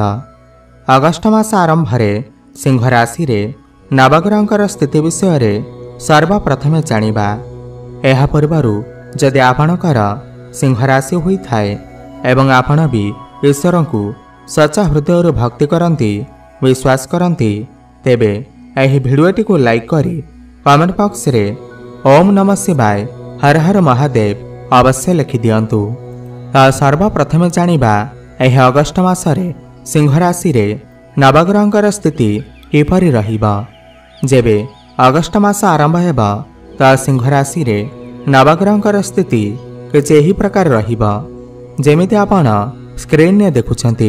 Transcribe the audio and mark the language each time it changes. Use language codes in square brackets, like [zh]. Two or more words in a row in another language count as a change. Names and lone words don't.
[or] ଅଗଷ୍ଟ ମାସ ଆରମ୍ଭରେ ସିଂହ ରାଶିରେ ନବଗ୍ରହଙ୍କର ସ୍ଥିତି ବିଷୟରେ ସର୍ବପ୍ରଥମେ ଜାଣିବା। ଏହା ପୂର୍ବରୁ ଯଦି ଆପଣଙ୍କର ସିଂହ ରାଶି ହୋଇଥାଏ ଏବଂ ଆପଣ ଭି ଈଶ୍ୱରଙ୍କୁ ସଚ୍ଚା ହୃଦୟ ଭକ୍ତି କରନ୍ତି ବିଶ୍ୱାସ କରନ୍ତି ତେବେ ଏହି ଭିଡିଓଟିକୁ ଲାଇକ କରି [en] comment box [or] ରେ ଓମ ନମଃ ଶିବାୟ ହର ହର ମହାଦେବ ଅବଶ୍ୟ ଲେଖି ଦିଅନ୍ତୁ। ସର୍ବପ୍ରଥମେ ଜାଣିବା ଏହି ଅଗଷ୍ଟ ମାସରେ ସିଂହ ରାଶିରେ ନବଗ୍ରହଙ୍କର ସ୍ଥିତି କିପରି ରହିବ। ଯେବେ ଅଗଷ୍ଟ ମାସ ଆରମ୍ଭ ହେବ ତା ସିଂହ ରାଶିରେ ନବଗ୍ରହଙ୍କର ସ୍ଥିତି କିଛି ଏହି ପ୍ରକାର ରହିବ ଯେମିତି ଆପଣ ସ୍କ୍ରିନରେ ଦେଖୁଛନ୍ତି।